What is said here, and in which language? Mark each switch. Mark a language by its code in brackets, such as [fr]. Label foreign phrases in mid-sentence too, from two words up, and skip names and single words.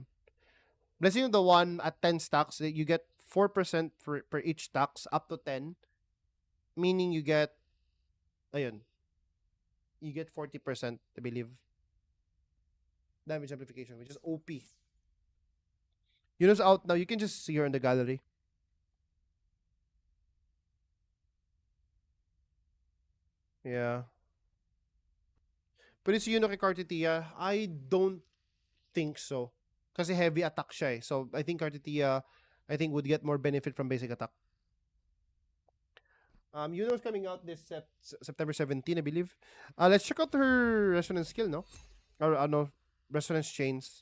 [en] Blessing of the one at 10 stacks, you get 4% per each stacks up to 10, meaning you get 40%, I believe, damage amplification, which is OP. Yuno's out now. You can just see her in the gallery. Yeah. [tl] Pero si Yuno kay Cartitia, [en] I don't think so. Kasi heavy attack siya So I think Cartitia, would get more benefit from basic attack. Yuno's coming out this September 17, I believe. Let's check out her resonance skill, no? Or resonance chains.